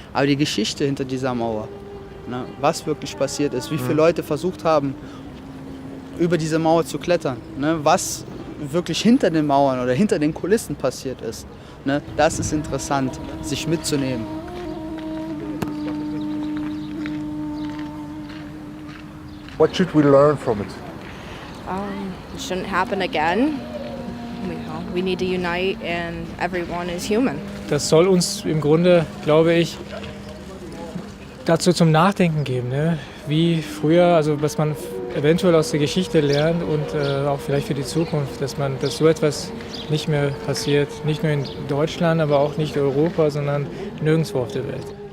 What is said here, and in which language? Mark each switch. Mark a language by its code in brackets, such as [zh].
[de] Aber die Geschichte hinter dieser Mauer, ne? Was wirklich passiert ist, wie viele Leute versucht haben, über diese Mauer zu klettern, ne? Was wirklich hinter den Mauern oder hinter den Kulissen passiert ist, ne? Das ist interessant, sich mitzunehmen. [en] What should we learn from it? It shouldn't happen again. We need to unite and everyone is human. [de] Das soll uns im Grunde, glaube ich, dazu zum Nachdenken geben, ne? Wie früher, also was man eventuell aus der Geschichte lernt und auch vielleicht für die Zukunft, dass so etwas nicht mehr passiert, nicht nur in Deutschland, aber auch nicht in Europa, sondern nirgendwo auf der Welt.